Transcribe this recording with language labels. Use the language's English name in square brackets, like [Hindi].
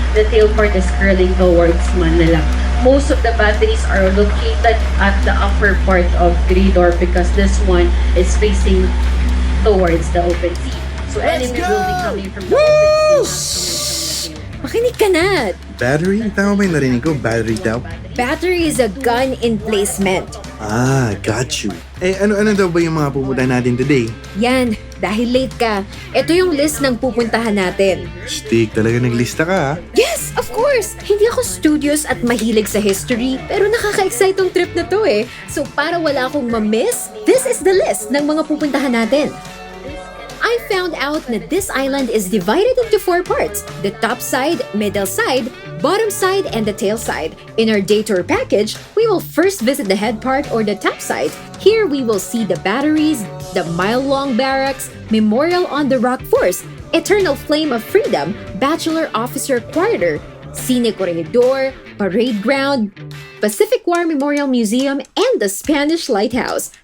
[English] The tail port is curling towards Manila. Most of the batteries are located at the upper part of Corregidor because this one is facing towards the open sea. So enemy will be coming from the open sea. [Filipino] Makinig ka na. Battery? Tama ba yung narinig ko? Battery daw? [English] Battery is a gun emplacement. Got you. [Filipino] Ano daw ba yung mga pupuntahan natin today? Yan, dahil late ka. Ito yung list ng pupuntahan natin. Stick, talaga naglista ka ha? [English] Yes, of course! [Filipino] Hindi ako studious at mahilig sa history, pero nakaka-excite tong trip na to eh. So para wala akong ma-miss, [English] this is the list [Filipino] ng mga pupuntahan natin. [English] I found out that this island is divided into 4 parts: the top side, middle side, bottom side, and the tail side. In our day tour package, we will first visit the head part or the top side. Here we will see the batteries, the mile-long barracks, Memorial on the Rock Force, Eternal Flame of Freedom, Bachelor Officer Quarter, Cine Corregidor, Parade Ground, Pacific War Memorial Museum, and the Spanish Lighthouse.